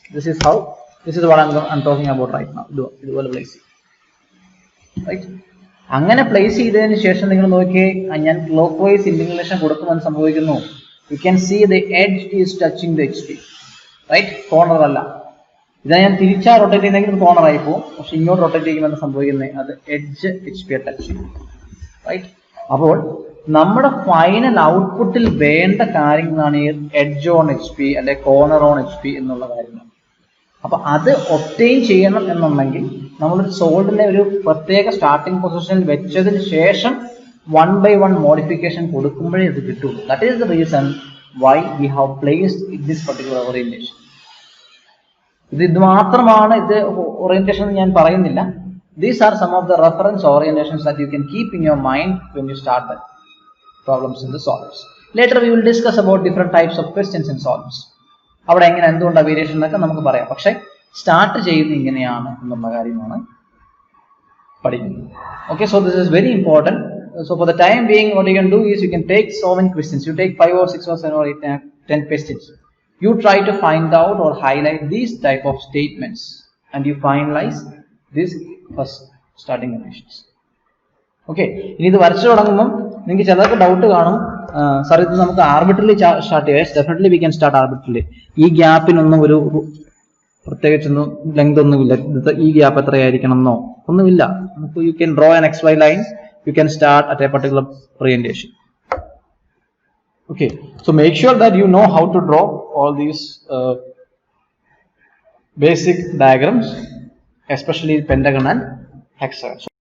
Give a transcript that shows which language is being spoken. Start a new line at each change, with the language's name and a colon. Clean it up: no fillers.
English: This is what I'm talking about right now.
Malayalam: ഇതുപോലെ place ചെയ്യും, right? അങ്ങനെ place ചെയ്തതിന് ശേഷം നിങ്ങൾ നോക്കിയേ, ഞാൻ ക്ലോക്ക് വൈസ് ഇൻഡിക്കേഷൻ കൊടുക്കുമെന്ന് സംഭവിക്കുന്നു.
English: You can see the edge is touching the HP, right?
Malayalam: Corner അല്ല. ഇതാ ഞാൻ തിരിച്ചാ റൊട്ടേറ്റ് ചെയ്യുന്നെങ്കിൽ കോർണർ ആയി പോകും, പക്ഷെ ഇങ്ങോട്ട് റൊട്ടേറ്റ് ചെയ്യുമ്പോൾ സംഭവിക്കുന്നത് അത് എഡ്ജ് HP ടച്ച് ചെയ്യും, റൈറ്റ്? അപ്പോൾ നമ്മുടെ ഫൈനൽ ഔട്ട്പുട്ടിൽ വേണ്ട കാര്യങ്ങളാണ് ഈ എഡ്ജ് ഓൺ HP അല്ലെ കോർണർ ഓൺ HP എന്നുള്ള കാര്യങ്ങൾ. അപ്പൊ അത് ഒബ്റ്റെയിൻ ചെയ്യണം എന്നുണ്ടെങ്കിൽ നമ്മളൊരു സോൾഡിനെ ഒരു പ്രത്യേക സ്റ്റാർട്ടിംഗ് പൊസിഷനിൽ വെച്ചതിന് ശേഷം 1 by 1 മോഡിഫിക്കേഷൻ കൊടുക്കുമ്പോഴേ ഇത് കിട്ടുള്ളൂ.
English: That is the reason why we have placed in this particular orientation.
Malayalam: ഇത് മാത്രമാണ് ഇത് ഓറിയന്റേഷൻ ഞാൻ പറയുന്നില്ല.
English: These are some of the reference orientations that you can keep in your mind when you start the problems in the solids. Later we will discuss about different types of questions in solids.
Malayalam: അവിടെ എങ്ങനെ എന്തുകൊണ്ടാണ് variation എന്നൊക്കെ നമുക്ക് പറയാം. പക്ഷെ start ചെയ്യുന്നത് ഇങ്ങനെയാണ് എന്നുള്ള കാര്യമാണ് പഠിക്കുന്നത്.
English: Okay, so this is very important. So for the time being, what you can do is you can take so many questions. You take 5 or 6 or 7 or 8 10 questions. You try to find out or highlight these type of statements and you finalize this first starting conditions.
Malayalam: Okay, ഇനി ഇത് വരച്ചു തുടങ്ങുമ്പോൾ നിങ്ങൾക്ക് ചിലർക്ക് doubt കാണും, sir ഇത് നമുക്ക് arbitrarily start ചെയ്യാം.
English: Definitely we can start arbitrarily.
Malayalam: ഈ ഗ്യാപ്പിനൊന്നും ഒരു പ്രത്യേകിച്ചൊന്നും ലെങ്ത് ഒന്നുമില്ല. ഈ ഗ്യാപ്പ് എത്രയായിരിക്കണം എന്നോ ഒന്നുമില്ല. നമുക്ക്
English: You can draw an XY line, you can start at a particular orientation. Okay, so make sure that you know how to draw all these basic diagrams, especially pentagon and hexagon.